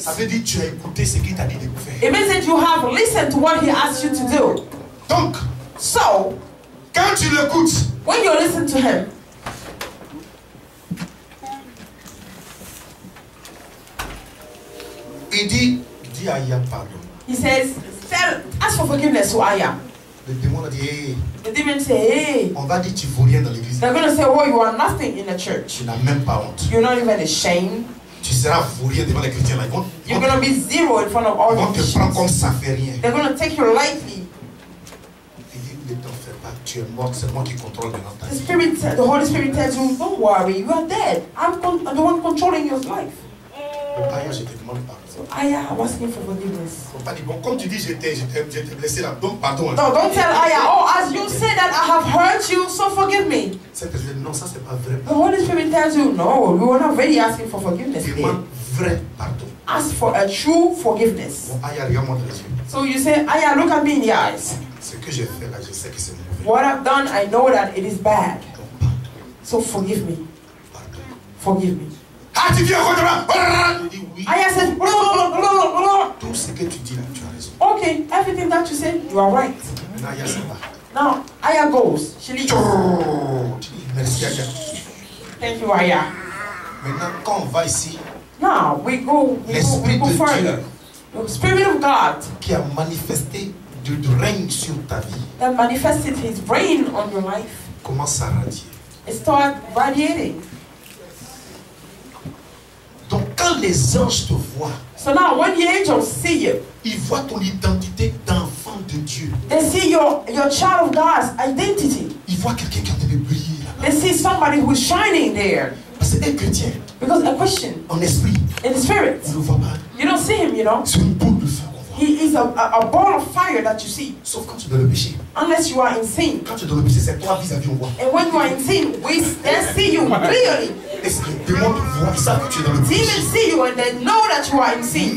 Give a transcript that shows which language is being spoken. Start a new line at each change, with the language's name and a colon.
French: Ça veut dire que tu as écouté ce qu'il t'a dit de faire.
English: It means that you have listened to what he asked you to do.
French: Donc,
English: So,
French: quand tu l'écoutes,
English: when you listen to him,
French: il dit, dis à Aya pardon.
English: he says, ask for forgiveness to Aya.
French: Le démon a dit, hey,
English: The demon say, hey,
French: on va dire tu vaux rien dans l'église.
English: they're going to say, oh, you are nothing in the church.
French: Tu n'as même pas honte.
English: You're not even ashamed.
French: Tu seras vaut rien devant les chrétiens. Là.
English: You're going to be zero in front of all
French: Ils vont
English: the
French: te prendre
English: Christians.
French: comme ça fait rien.
English: They're going to take you lightly.
French: Il dit, ne t'en fais pas, tu es mort, c'est moi qui contrôle maintenant ta vie.
English: The Holy Spirit tells you, don't worry, you are dead. I'm the one controlling your life.
French: Aya, je te demande pardon.
English: Aya, I'm asking for forgiveness.
French: Faut pas dire, bon, comme tu dis, je t'ai blessé là, donc pardon.
English: No, don't tell Aya, oh, as you say that I have hurt you, so forgive me.
French: C'est que je dis, non, ça c'est pas vrai.
English: The Holy Spirit tells you, no, we were not really asking for forgiveness.
French: Demande vrai pardon.
English: Ask for a true forgiveness.
French: Bon, Aya, regarde-moi dans les yeux.
English: So you say, Aya, look at me in the eyes.
French: Ce que j'ai fait là, je sais que c'est mauvais.
English: What I've done, I know that it is bad.
French: Donc pardon,
English: So forgive me.
French: pardon.
English: Forgive me.
French: Ah, tu viens contre moi. Je dis oui.
English: Aya said,
French: Tout ce que tu dis là, tu as raison.
English: okay, everything that you said, you are right.
French: Maintenant, Aya s'en va.
English: Now, Aya goes. She leaves.
French: Tu dis, merci Aya.
English: Thank you, Aya.
French: Maintenant, quand on va ici,
English: Now, we go
French: l'Esprit de
English: further.
French: Dieu
English: The Spirit of God
French: qui a manifesté du règne sur ta vie
English: that manifested his reign on your life,
French: commence à radier.
English: it started radiating.
French: Donc quand les anges te voient,
English: So now, when the angels see you,
French: ils voient ton identité d'enfant de Dieu.
English: they see your child of God's identity.
French: Ils voient quelqu'un qui est en train de briller là.
English: They see somebody who is shining there.
French: Parce qu'un chrétien,
English: Because a Christian,
French: en esprit,
English: in the spirit,
French: on ne le voit pas.
English: you don't see him, you know.
French: C'est une boule de feu qu'on voit.
English: He is a ball of fire that you see.
French: Sauf quand tu es dans le péché.
English: Unless you are in sin.
French: Quand tu es dans le péché, c'est toi vis-à-vis, on voit.
English: And when you are in sin, we then see you clearly.
French: Et les démons te voient, ils savent que tu es dans le péché.
English: Demons see you and they know that you are in sin.